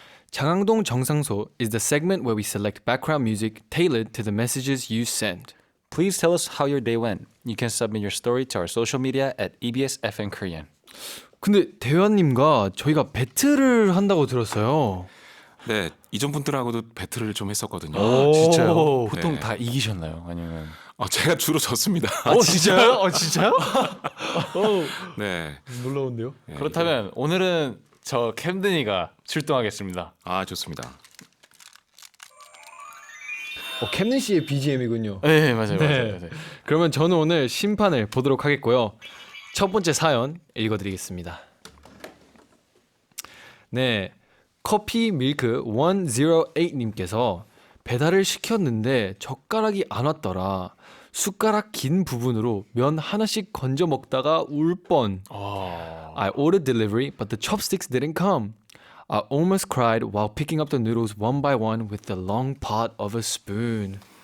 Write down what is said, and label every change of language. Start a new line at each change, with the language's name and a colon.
English: 장항동 정상소 is the segment where we select background music tailored to the messages you send. Please tell us how your day went. You can submit your story to our social media at EBSFN Korean.
Korean: 근데 대현님과 저희가 배틀을 한다고 들었어요. 네, 이전 분들하고도 배틀을 좀 했었거든요. 진짜요? 보통 네. 다 이기셨나요? 아니면? 제가 주로 졌습니다. 진짜요? 진짜요? 네, 놀라운데요? 그렇다면 오늘은 저 캠드니가 출동하겠습니다. 좋습니다. 캠든 씨의 BGM이군요. 네, 맞아요. 네. 맞아요. 맞아요. 그러면 저는 오늘 심판을 보도록 하겠고요. 첫 번째 사연 읽어드리겠습니다. 네, 커피 밀크 108님께서 배달을 시켰는데 젓가락이 안 왔더라. 숟가락 긴 부분으로 면 하나씩 건져 먹다가 울 뻔.
English: I ordered delivery, but the chopsticks didn't come. I almost cried while picking up the noodles one by one with the long pot of a spoon.